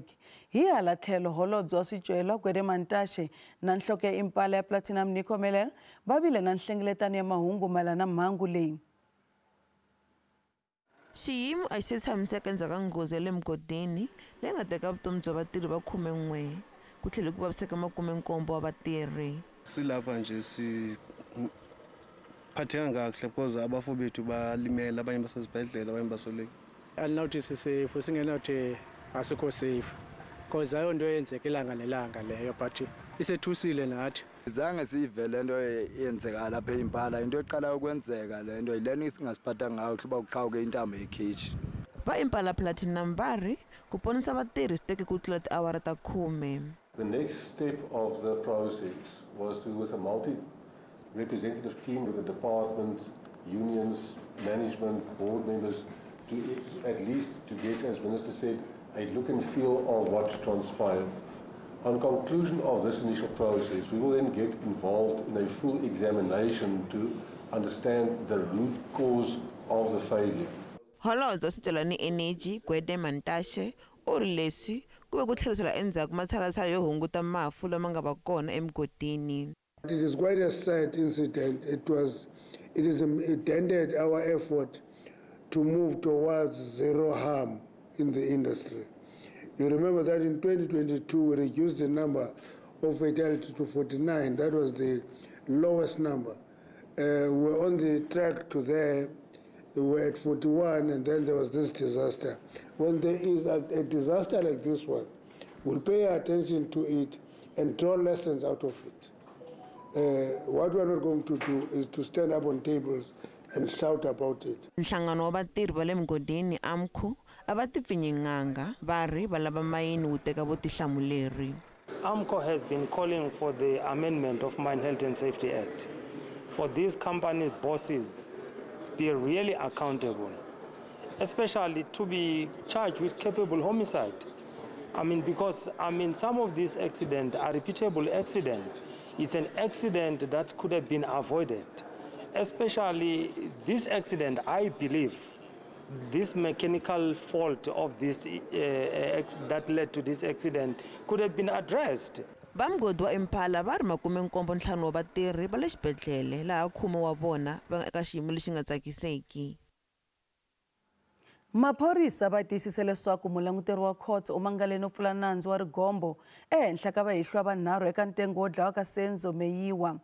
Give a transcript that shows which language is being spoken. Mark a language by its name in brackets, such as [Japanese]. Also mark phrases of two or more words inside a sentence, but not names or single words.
[Tsonga] Hi hala tlhelo holobye wa swicelwa Gwede Mantashe na nhloko ya Impala ya Platinum Nicomeler va vile na nhlengeletano ya mahungu mayelana na mhangu leyi. Xiyimo a xi tshamiseka endzhaku ka nghozi ya le mugodini leyi nga teka vutomi bya vatirhi va 11 ku tlhela ku vaviseka 70 wa vatirhi. [Xhosa] Silapha nje siphatheka kahle because abafo bethu balimela abanye basezibhedlela abanye basoleki. Alinothi safe singenathi asikho safe because ayo nto yenzeka ilanga nelanga leyo but isethusile nathi. Zange sivele into yenzeka lapha eImpala into eqala ukwenzeka le nto yilena isingasiphatha ngayo kuba uqhawuke intambo yekhitchi. [Tsonga] Va Impala Platinum bari ku ponisa vatirhi siteke ku tlula tiawara ta 10. [English] The next step of the process was to, with a multi-representative team with the department, unions, management, board members, to at least to get, as Minister said, a look and feel of what transpired. On conclusion of this initial process, we will then get involved in a full examination to understand the root cause of the failure. [Tsonga] Holobye wa swicelwa ni energy Gwede Mantashe u ri leswi ku ve ku tlherisela endzhaku matshalatshala yo hunguta mafu lama nga va kona emugodini. [English] It is quite a sad incident. It ended our effort to move towards zero harm in the industry. You remember that in 2022 we reduced the number of fatalities to 49. That was the lowest number. We're on the track to there. We were at 41 and then there was this disaster. When there is a disaster like this one, we'll pay attention to it and draw lessons out of it. What we're not going to do is to stand up on tables and shout about it. [Tsonga] Nhlangano wa vatirhi va le mugodini AMCO a va tipfinyinganga va ri va lava mayini wu teka vutihlamuleri. [English] AMCO has been calling for the amendment of Mine Health and Safety Act. For these company bosses, be really accountable, especially to be charged with culpable homicide. I mean, because some of these accidents are repeatable accidents. It's an accident that could have been avoided. Especially this accident, I believe, this mechanical fault of this that led to this accident could have been addressed. [Tsonga] Vamgodi wa Impala va ri 75 wa vatirhi va le xibedhlele laha khume wa vona va nga eka xiyimo lexi nga tsakiseki. Maphorisa va tiyisise leswaku mulanguteri wa court u mangale no pfula nandzu wa rigombo ehenhla ka vahehliwa vanharhu eka ntengo wo dlawa ka Senzo Meyiwa.